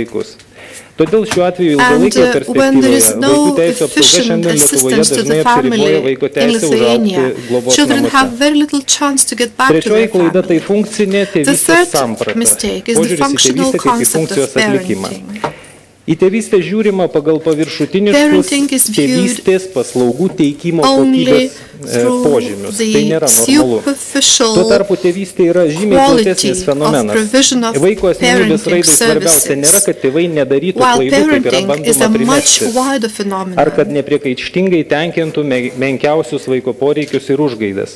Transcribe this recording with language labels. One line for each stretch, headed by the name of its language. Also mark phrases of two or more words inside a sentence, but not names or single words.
English: And when there is no efficient assistance to the family in Lithuania, children have very little chance to get back to their family. The third mistake is the functional concept of parenting.
Lithuanian: Į tėvystę žiūrima pagal paviršutiniškus tėvystės paslaugų teikimo kokybės požymius. Tai nėra normalu. Tuo tarpu tėvystė yra žymiai platesnis fenomenas. Vaiko asmenybės raidai svarbiausia nėra, kad tėvai nedarytų klaidų, kaip yra bandoma primesti, ar kad nepriekaištingai tenkintų menkiausius vaiko poreikius ir užgaidas.